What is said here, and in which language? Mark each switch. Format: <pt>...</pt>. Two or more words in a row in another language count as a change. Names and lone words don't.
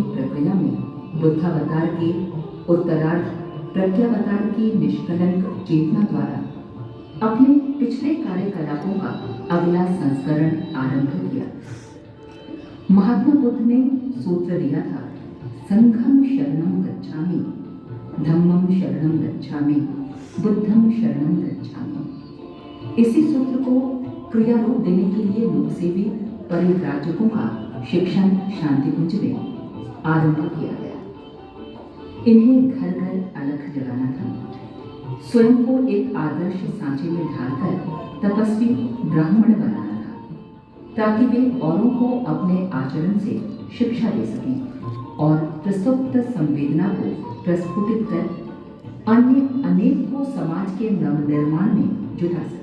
<hi>प्रक्रिया में बुद्धावतार के उत्तरार्ध प्रज्ञावतार की निष्कलंक चेतना द्वारा अपने पिछले कार्यकलापों का अगला संस्करण आरंभ किया। महात्मा बुद्ध ने सूत्र दिया था,</hi> <pi>संघम शरणम गच्छामि, धम्मम शरणम गच्छामि, बुद्धम शरणम गच्छामि।</pi> <hi>इसी सूत्र को क्रिया रूप देने के लिए लोक सेवी परिव्राजकों का शिक्षण शांति कुंज में आरंभ किया गया। इन्हें घर घर अलख जगाना था, स्वयं को एक आदर्श सांचे में ढालकर तपस्वी ब्राह्मण बनाना था, ताकि वे औरों को अपने आचरण से शिक्षा दे सकें और प्रसुप्त संवेदना को प्रस्फुटित कर अन्य अनेक को समाज के नवनिर्माण में जुटा सकें।</hi>